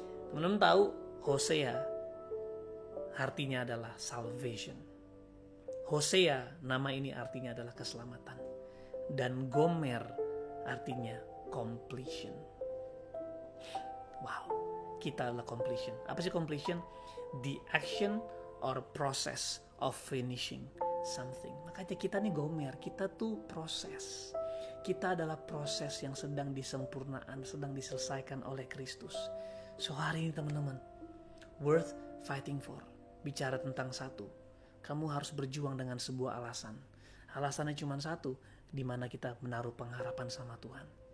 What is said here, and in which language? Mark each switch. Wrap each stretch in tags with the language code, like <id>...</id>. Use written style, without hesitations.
<id>Teman-teman tahu Hosea artinya adalah salvation. Hosea, nama ini artinya adalah keselamatan. Dan Gomer artinya completion. Wow, kita adalah completion. Apa sih completion?</id> <en>The action or process of finishing something.</en> <id>Makanya kita nih Gomer, kita tuh proses. Kita adalah proses yang sedang disempurnaan, sedang diselesaikan oleh Kristus.</id> <en>So</en> <id>hari ini teman-teman,</id> <en>worth fighting for.</en> <id>Bicara tentang satu, kamu harus berjuang dengan sebuah alasan. Alasannya cuma satu, di mana kita menaruh pengharapan sama Tuhan.</id>